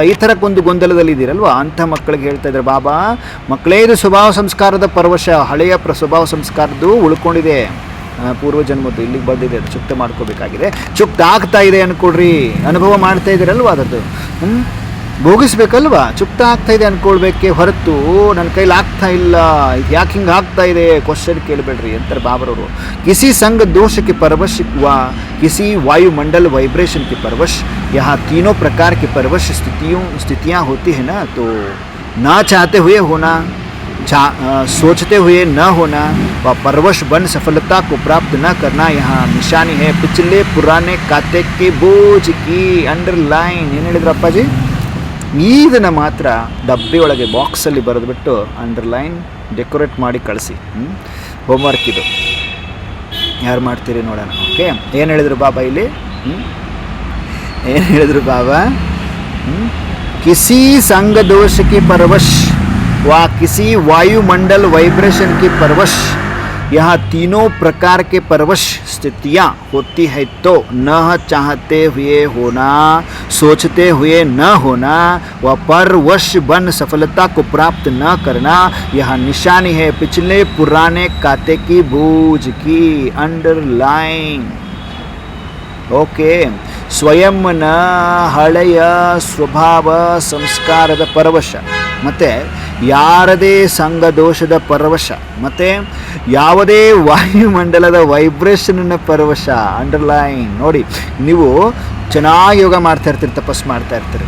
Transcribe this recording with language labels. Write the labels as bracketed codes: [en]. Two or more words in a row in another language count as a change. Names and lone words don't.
[kn] ಈ ಥರಕ್ಕೊಂದು ಗೊಂದಲದಲ್ಲಿ ಇದ್ದೀರಲ್ವ, ಅಂಥ ಮಕ್ಕಳಿಗೆ ಹೇಳ್ತಾ ಇದ್ದಾರೆ ಬಾಬಾ, ಮಕ್ಕಳೇ ಇದು ಸ್ವಭಾವ ಸಂಸ್ಕಾರದ ಪರವಶ, ಹಳೆಯ ಸ್ವಭಾವ ಸಂಸ್ಕಾರದ್ದು ಉಳ್ಕೊಂಡಿದೆ, ಪೂರ್ವಜನ್ಮದ್ದು ಇಲ್ಲಿಗೆ ಬಂದಿದೆ, ಅದು ಚುಕ್ತ ಮಾಡ್ಕೋಬೇಕಾಗಿದೆ. ಚುಕ್ತ ಆಗ್ತಾ ಇದೆ ಅಂದ್ಕೊಡ್ರಿ, ಅನುಭವ ಮಾಡ್ತಾ ಇದ್ದೀರಲ್ವ, ಅದದ್ದು ಭೋಗಿಸ್ಬೇಕಲ್ವಾ, ಚುಕ್ತ ಆಗ್ತಾ ಇದೆ ಅಂದ್ಕೊಳ್ಬೇಕೆ ಹೊರತು ನನ್ನ ಕೈಲಿ ಆಗ್ತಾ ಇಲ್ಲ, ಇದು ಯಾಕೆ ಹಿಂಗೆ ಆಗ್ತಾ ಇದೆ ಕ್ವಶನ್ ಕೇಳಬೇಡ್ರಿ ಅಂತಾರೆ ಬಾಬರವರು. [hi] किसी संग दोष के परवश वा किसी वायुमंडल वाइब्रेशन के परवश, यहाँ तीनों प्रकार के परवश स्थितियाँ होती है ना, तो ना चाहते हुए होना, सोचते हुए न होना व परवश बन सफलता को प्राप्त न करना यहाँ निशानी है पिछले पुराने खाते के बोझ की अंडरलाइन. [kn] ಏನು ಹೇಳಿದ್ರು ಅಪ್ಪಾಜಿ? ಇದನ್ನು ಮಾತ್ರ ಡಬ್ಬಿ ಒಳಗೆ ಬಾಕ್ಸಲ್ಲಿ ಬರೆದುಬಿಟ್ಟು [en] underline decorate [kn] ಮಾಡಿ ಕಳಿಸಿ. ಹೋಮ್ವರ್ಕ್ ಇದು, ಯಾರು ಮಾಡ್ತೀರಿ ನೋಡೋಣ. ಓಕೆ, ಏನು ಹೇಳಿದ್ರು ಬಾಬಾ ಇಲ್ಲಿ? ಏನು ಹೇಳಿದ್ರು ಬಾಬಾ? [hi] किसी संग दोष के परवश वा किसी वायुमंडल वाइब्रेशन की परवश, यहाँ तीनों प्रकार के परवश स्थितियाँ होती है, तो न चाहते हुए होना, सोचते हुए न होना व परवश बन सफलता को प्राप्त न करना यह निशानी है पिछले पुराने खाते की बोझ की अंडरलाइन. ओके, [kn] ಸ್ವಯಂನ ಹಳೆಯ ಸ್ವಭಾವ ಸಂಸ್ಕಾರದ ಪರವಶ, ಮತ್ತು ಯಾರದೇ ಸಂಘದೋಷದ ಪರವಶ, ಮತ್ತು ಯಾವುದೇ ವಾಯುಮಂಡಲದ ವೈಬ್ರೇಷನ್ನ ಪರವಶ. ಅಂಡರ್ಲೈನ್ ನೋಡಿ, ನೀವು ಚೆನ್ನಾಗಿ ಯೋಗ ಮಾಡ್ತಾ ಇರ್ತೀರಿ, ತಪಸ್ಸು ಮಾಡ್ತಾ ಇರ್ತೀರಿ.